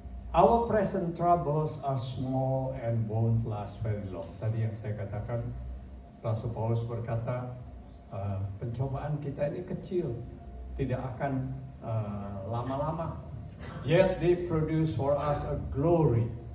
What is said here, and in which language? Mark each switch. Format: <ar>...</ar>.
<en>Our present troubles are small and won't last very long.</en> <id>Tadi yang saya katakan, Rasul Paulus berkata, pencobaan kita ini kecil, tidak akan lama-lama.</id> <en>Yet they produce for us a glory.</en>